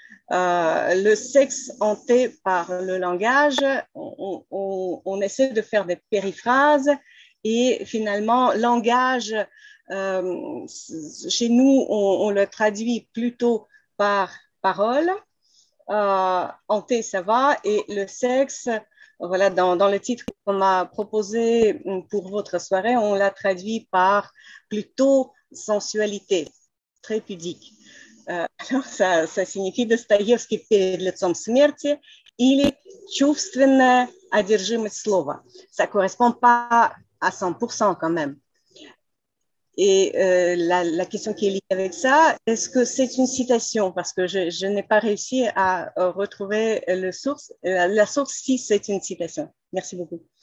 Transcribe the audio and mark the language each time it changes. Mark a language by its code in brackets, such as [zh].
[fr] Le sexe hanté par le langage, on essaie de faire des périphrases et finalement, langage, chez nous, on le traduit plutôt par parole. Hanté, ça va, et le sexe, voilà, dans le titre qu'on m'a proposé pour votre soirée, on l'a traduit par plutôt sensualité, très pudique. Alors, ça signifie [ru] Достоевский перед лицом смерти или чувственная одержимость слова. [fr] Ça ne correspond pas à 100% quand même. Et la question qui est liée avec ça, est-ce que c'est une citation? Parce que je n'ai pas réussi à retrouver la source si c'est une citation. Merci beaucoup.